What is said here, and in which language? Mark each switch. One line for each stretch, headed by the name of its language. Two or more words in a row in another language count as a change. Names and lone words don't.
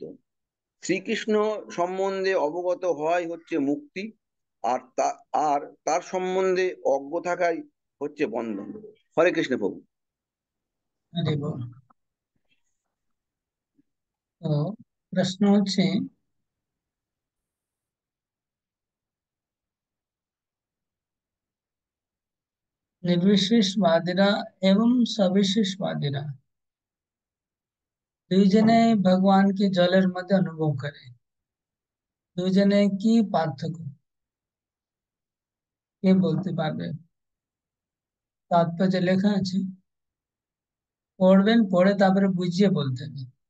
Bangla: শ্রীকৃষ্ণ সম্বন্ধে অবগত হওয়াই হচ্ছে মুক্তি, আর তার সম্বন্ধে অজ্ঞ থাকাই হচ্ছে বন্ধন। হরে কৃষ্ণ প্রভু। হরি বল। তো প্রশ্ন হচ্ছে, নির্বিশেষবাদীরা এবং সবিশেষবাদীরা দুইজনে ভগবানকে জলের মধ্যে অনুভব করে, দুইজনে কি পার্থক্য, কে বলতে পারবে? তাৎপর্য লেখা আছে, পড়বেন, পড়ে তারপরে বুঝিয়ে বলতে হবে।